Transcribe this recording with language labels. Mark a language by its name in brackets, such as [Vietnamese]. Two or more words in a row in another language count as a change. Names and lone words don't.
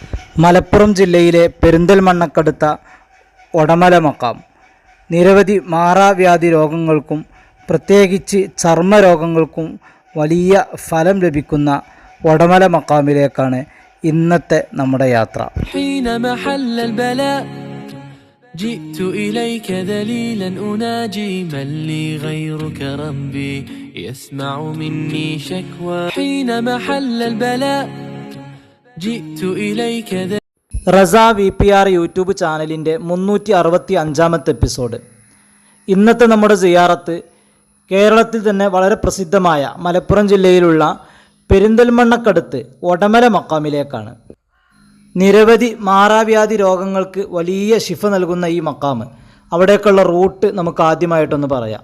[Malayalam] മലപ്പുറം ജില്ലയിലെ പെരിന്തൽമണ്ണക്കടുത്ത ഒടമല മക്കാം നിരവധി മാറാവ്യാധി രോഗങ്ങൾക്കും പ്രത്യേകിച്ച് ചർമ്മരോഗങ്ങൾക്കും വലിയ ഫലം ലഭിക്കുന്ന ഒടമല മക്കാമിലേക്കാണ് ഇന്നത്തെ നമ്മുടെ യാത്ര. [Arabic] جئت إليك ذليلا أناجي من لي غيرك ربي يسمع مني شكوى حين محل البلاء جئت إليك [Malayalam] റസ VPR യൂട്യൂബ് ചാനലിൻ്റെ 365-ാമത്തെ എപ്പിസോഡ്. ഇന്നത്തെ നമ്മുടെ സിയാറത്ത് കേരളത്തിൽ തന്നെ വളരെ പ്രസിദ്ധമായ മലപ്പുറം ജില്ലയിലുള്ള പെരിന്തൽമണ്ണക്കടുത്ത് ഒടമല മക്കാമിലേക്കാണ്. നിരവധി മാറാവ്യാധി രോഗങ്ങൾക്ക് വലിയ ശിഫ നൽകുന്ന ഈ മക്കാമ്, അവിടേക്കുള്ള റൂട്ട് നമുക്ക് ആദ്യമായിട്ടൊന്ന് പറയാം.